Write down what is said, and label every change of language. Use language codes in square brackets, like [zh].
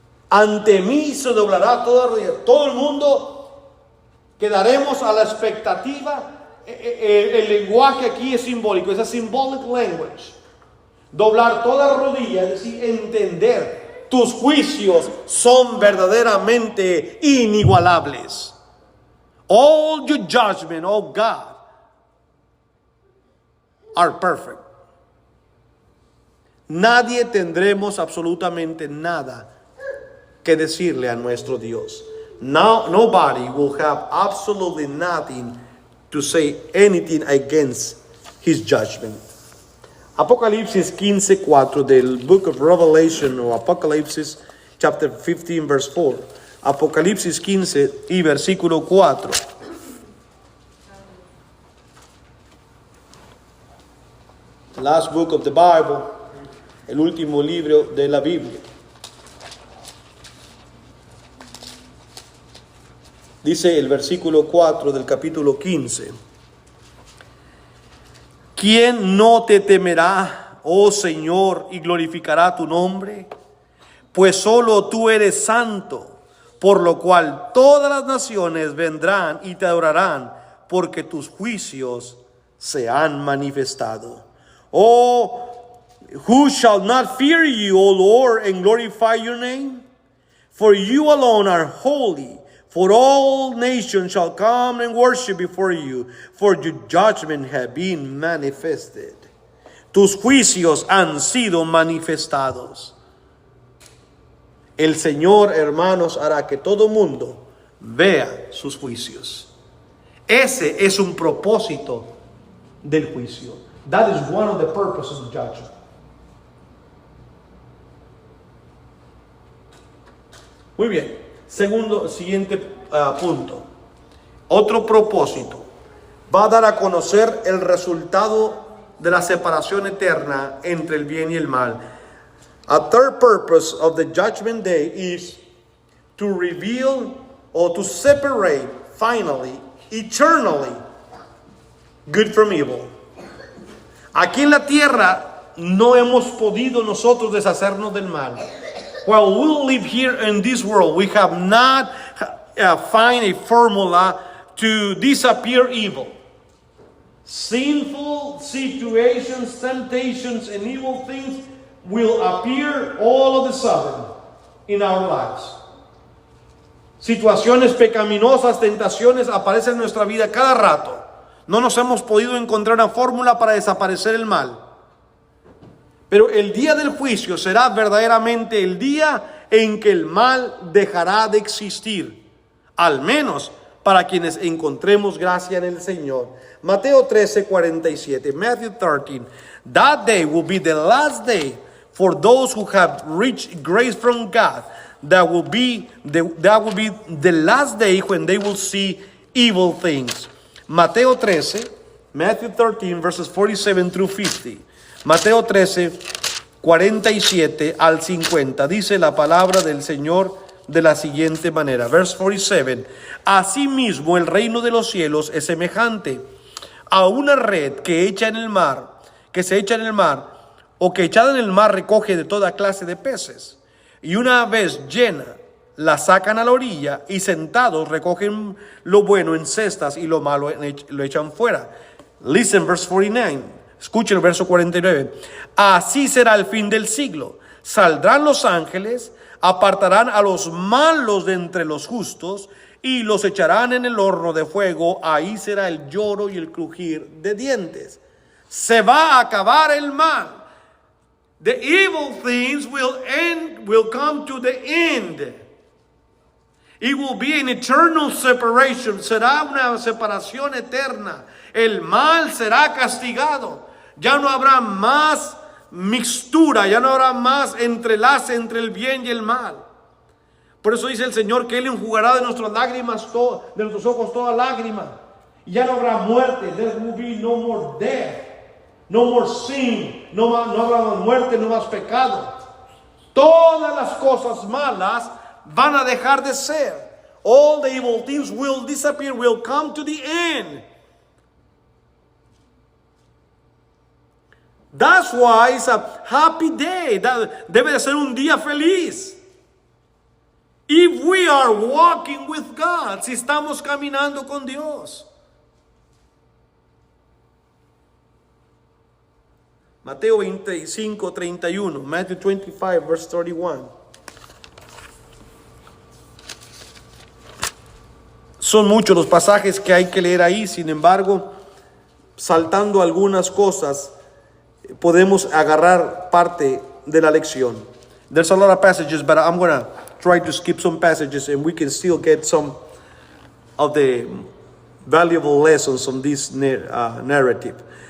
[es] Ante mí se doblará toda rodilla. Todo el mundo quedaremos a la expectativa. El lenguaje aquí es simbólico, es [en] a symbolic language. [es] Doblar toda rodilla, es decir, entender, tus juicios son verdaderamente inigualables. [en] All your judgment, oh God, are perfect. [es] Nadie tendremos absolutamente nada que decirle a nuestro Dios. [en] Nobody will have absolutely nothing to say anything against his judgment. [es] Apocalipsis 15:4 del [en] book of Revelation, [es] o Apocalipsis [en] chapter 15 verse 4. [es] Apocalipsis 15 y versículo 4. [en] The last book of the Bible, [es] el último libro de la Biblia. Dice el versículo 4 del capítulo 15: ¿quién no te temerá, oh Señor, y glorificará tu nombre? Pues solo tú eres santo, por lo cual todas las naciones vendrán y te adorarán, porque tus juicios se han manifestado. [en] Oh, who shall not fear you, O Lord, and glorify your name? For you alone are holy. For all nations shall come and worship before you, for your judgment have been manifested. [es] Tus juicios han sido manifestados. El Señor, hermanos, hará que todo mundo vea sus juicios. Ese es un propósito del juicio. [en] That is one of the purposes of judgment. [es] Muy bien. Siguiente punto. Otro propósito. Va a dar a conocer el resultado de la separación eterna entre el bien y el mal. [en] A third purpose of the judgment day is to reveal or to separate finally, eternally, good from evil. [es] Aquí en la tierra no hemos podido nosotros deshacernos del mal. [en] While we live here in this world, we have not find a formula to disappear evil. Sinful situations, temptations, and evil things will appear all of a sudden in our lives. [es] situaciones pecaminosas, tentaciones aparecen en nuestra vida cada rato. No nos hemos podido encontrar una fórmula para desaparecer el mal. Pero el día del juicio será verdaderamente el día en que el mal dejará de existir. Al menos para quienes encontremos gracia en el Señor. Mateo 13:47. Matthew 13. [en] That day will be the last day for those who have reached grace from God. That will be the last day when they will see evil things. Mateo 13, Matthew 13, verses 47 through 50. [es] Mateo 13, 47 al 50. Dice la palabra del Señor de la siguiente manera. [en] Verse 47. [es] Asimismo, el reino de los cielos es semejante a una red que se echa en el mar, o que echada en el mar recoge de toda clase de peces. Y una vez llena, la sacan a la orilla y sentados recogen lo bueno en cestas y lo malo lo echan fuera. [en] Listen, verse 49. [es] Escuchen el verso 49. Así será el fin del siglo. Saldrán los ángeles, apartarán a los malos de entre los justos y los echarán en el horno de fuego. Ahí será el lloro y el crujir de dientes. Se va a acabar el mal. [en] The evil things will come to the end. It will be an eternal separation. [es] Será una separación eterna. El mal será castigado. Ya no habrá más mixtura, ya no habrá más entrelace entre el bien y el mal. Por eso dice el Señor que Él enjugará de nuestras lágrimas, de nuestros ojos toda lágrima. Y ya no habrá muerte. [en] There will be no more death, no more sin, [es] no habrá más muerte, no más pecado. Todas las cosas malas van a dejar de ser. [en] All the evil things will disappear, will come to the end. That's why it's a happy day. [es] Debe de ser un día feliz. [en] If we are walking with God, [es] si estamos caminando con Dios. [en] Mateo 25:31. Matthew 25, verse 31. [es] Son muchos los pasajes que hay que leer ahí, sin embargo, saltando algunas cosas, podemos agarrar parte de la lección. [en] There's a lot of passages, but I'm going to try to skip some passages and we can still get some of the valuable lessons on this narrative.